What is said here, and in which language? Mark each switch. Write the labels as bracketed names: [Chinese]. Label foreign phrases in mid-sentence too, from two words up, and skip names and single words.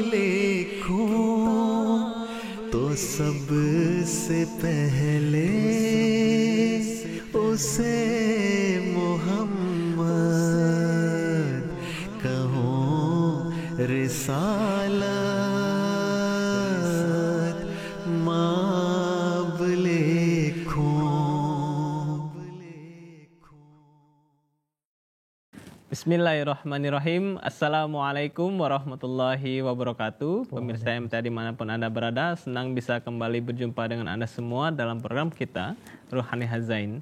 [Urdu] لکھوں تو سب سے پہلے اسے محمد کہوں، رسالت مآب لکھوں. [Arabic] بسم الله الرحمن الرحيم. السلام عليكم ورحمة الله وبركاته. [Indonesian] Pemirsa MTA dimanapun Anda berada, senang bisa kembali berjumpa dengan Anda semua dalam program kita Ruhani Hazain.